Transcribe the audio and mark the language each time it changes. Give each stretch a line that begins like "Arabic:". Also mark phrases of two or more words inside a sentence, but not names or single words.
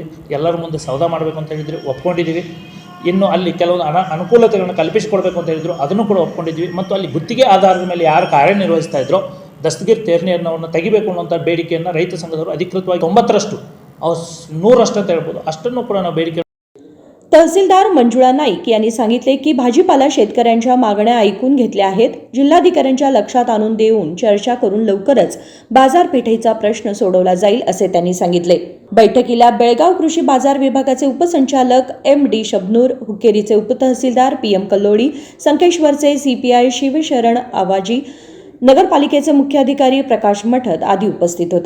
Kannada: ಎಲ್ಲರ ಮುಂದೆ ಸೌದಾ ಮಾಡಬೇಕು ಅಂತ ಹೇಳಿದ್ರು, ಒಪ್ಕೊಂಡಿದ್ದೀವಿ. ಇನ್ನು ಅಲ್ಲಿ ಕೆಲವೊಂದು ಅನುಕೂಲತೆಗಳನ್ನು ಕಲ್ಪಿಸಿಕೊಡ್ಬೇಕು ಅಂತ ಹೇಳಿದ್ರು, ಅದನ್ನು ಕೂಡ ಒಪ್ಕೊಂಡಿದ್ದೀವಿ. ಮತ್ತು ಅಲ್ಲಿ ಗುತ್ತಿಗೆ ಆಧಾರದ ಮೇಲೆ ಯಾರು ಕಾರ್ಯನಿರ್ವಹಿಸ್ತಾ ಇದ್ರೋ ದಸ್ತಗಿರ್ ತೇರ್ನಿಯರ್ನವ್ರನ್ನ ತೆಗಿಬೇಕು ಅನ್ನೋಂಥ ಬೇಡಿಕೆಯನ್ನು ರೈತ ಸಂಘದವರು ಅಧಿಕೃತವಾಗಿ 9ರಷ್ಟು 100 ಅಂತ ಹೇಳ್ಬೋದು, ಅಷ್ಟನ್ನು ಕೂಡ ನಾವು ಬೇಡಿಕೆ.
Marathi: तहसीलदार मंजुळा नाईक यांनी सांगितले की भाजीपाला शेतकऱ्यांच्या मागण्या ऐकून घेतल्या आहेत. जिल्हाधिकाऱ्यांच्या लक्षात आणून देऊन चर्चा करून लवकरच बाजारपेठेचा प्रश्न सोडवला जाईल असे त्यांनी सांगितले. बैठकीला बेळगाव कृषी बाजार विभागाचे उपसंचालक MD शबनूर, हुक्केरीचे उपतहसीलदार PM कल्लोळी, संकेश्वरचे CPI शिवशरण आवाजी, नगरपालिकेचे मुख्याधिकारी प्रकाश मठद आदी उपस्थित होते.